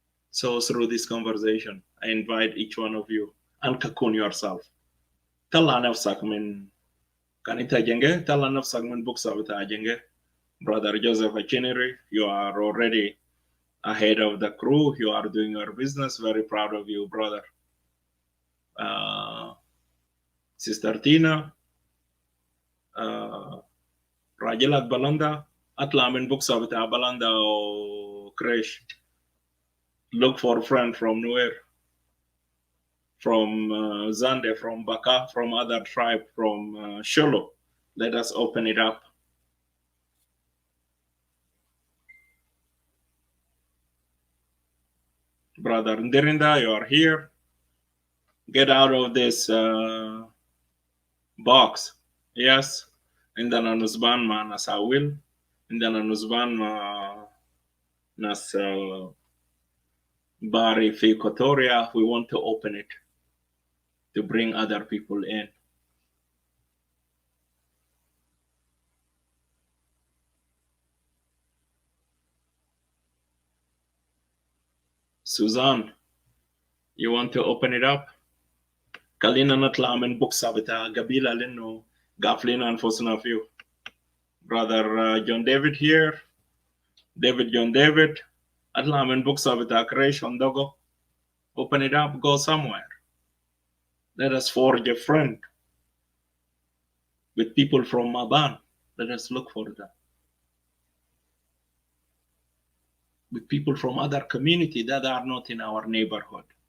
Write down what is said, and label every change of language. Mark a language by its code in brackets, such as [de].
[en] So through this conversation, I invite each one of you and cocoon yourself. [ar] طلع نفسك من كان انت جنجة طلع نفسك من بوكسة بتاع جنجة. [en] Brother Joseph Achinery, you are already ahead of the crew. You are doing your business. Very proud of you, brother. [ar] Sister Tina, راجلك بلندا اطلع من بوكسة بتاع بلندا او كريش. [en] Look for a friend from Nuer, from Zande, from Baka, from other tribe, from Sholo. Let us open it up. Brother Ndirinda, you are here. Get out of this box. Yes. [ar] عندنا نسبان مع ناس عويل. عندنا نسبان مع ناس Bari في Equatoria. [en] We want to open it to bring other people in. Suzanne, you want to open it up? [ar] خلينا نطلع من بوكسة بتاع قبيلة لأنه قافلين أنفسنا فيه. [en] Brother John David here. David John David. [ar] أطلع من بوكسة بتاع كريش وندوغو. [en] Open it up, go somewhere. Let us forge a friend with people from Maban. Let us look for them. With people from other community that are not in our neighborhood.